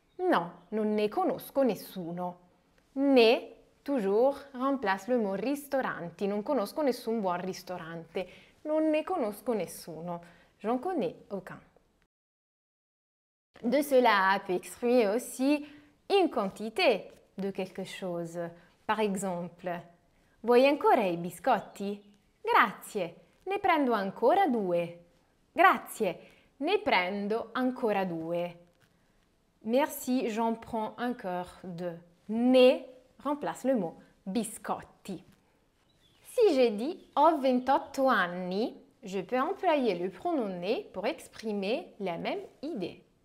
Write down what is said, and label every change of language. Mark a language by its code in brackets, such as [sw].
[it] No, non ne conosco nessuno. [fr] Ne, toujours, remplace le mot ristoranti. [it] Non conosco nessun buon ristorante. Non ne conosco nessuno. [fr] J'en connais aucun. De cela peut exprimer aussi une quantité de quelque chose. Par exemple, [it] vuoi ancora i biscotti? Grazie, ne prendo ancora 2. Grazie, ne prendo ancora 2. [fr] Merci, j'en prends encore 2. Ne remplace le mot biscotti. Si j'ai dit [it] ho 28 anni, [fr] je peux employer le pronom ne pour exprimer la même idée.